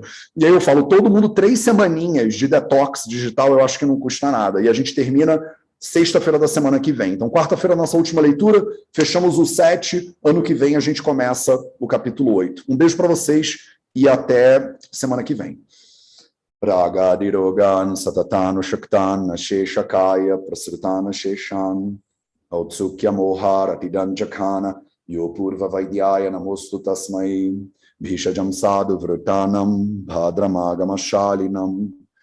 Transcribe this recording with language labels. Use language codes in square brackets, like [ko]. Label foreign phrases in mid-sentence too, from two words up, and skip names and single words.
[pt] E aí eu falo, todo mundo 3 semaninhas de detox digital, eu acho que não custa nada. E a gente termina sexta-feira da semana que vem. Então, quarta-feira, nossa última leitura, fechamos o 7, ano que vem a gente começa o capítulo 8. Um beijo para vocês e até semana que vem. [sa] Pragadirogan satatanu shaktan sheshakaya prasritana sheshan autsukya mohar atidanjakana yopurva vaidyaya namostu tasmai bhishajam sadhu vrutanam bhadramagamashalinam